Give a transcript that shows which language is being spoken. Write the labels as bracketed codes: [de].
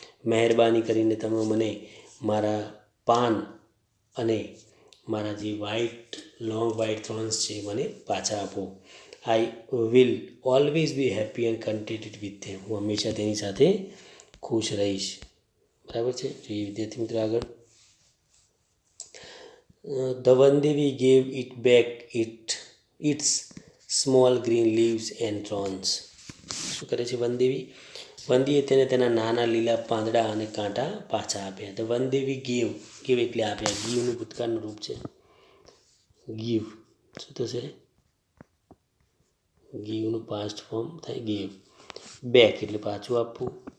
[gu] મહેરબાની કરીને તમે મને મારા પાન અને મારા જે [en] long white thorns [gu] છે મને પાછા આપો. [en] I will always be happy and contented with them. [gu] હું હંમેશા તેની સાથે ખુશ રહીશ. બરાબર છે? જોઈએ વિદ્યાર્થી મિત્રો આગળ. [en] The Vandevi gave it back its small green leaves and thorns. [gu] શું કરે છે વનદેવી? વંદીએ તેને તેના નાના લીલા પાંદડા અને કાંટા પાછા આપ્યા. ધ વનદેવી ગેવ એટલે આપ્યા. ગીવનું ભૂતકાળનું રૂપ છે ગીવ. શું થશે? ગીવનું પાસ્ટ ફોર્મ થાય ગેવ. બેક એટલે પાછું આપવું.